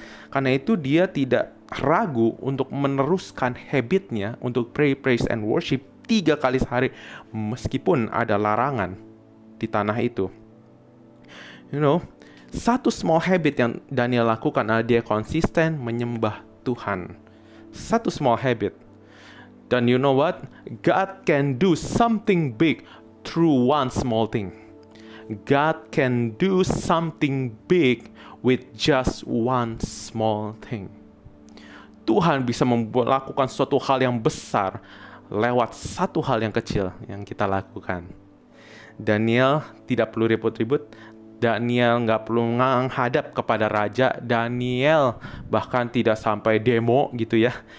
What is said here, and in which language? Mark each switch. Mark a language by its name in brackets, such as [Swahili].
[Indonesian] Karena itu dia tidak ragu untuk meneruskan habitnya untuk [English] pray, praise, and worship [Indonesian] 3 kali sehari meskipun ada larangan di tanah itu. Satu small habit yang Daniel lakukan adalah dia konsisten menyembah Tuhan. [English] Satu small habit. Dan you know what? God can do something big through one small thing. God can do something big with just one small thing. [Indonesian] Tuhan bisa melakukan suatu hal yang besar lewat satu hal yang kecil yang kita lakukan. Daniel tidak perlu ribut-ribut. Daniel nggak perlu menghadap kepada raja. Daniel bahkan tidak sampai demo gitu ya.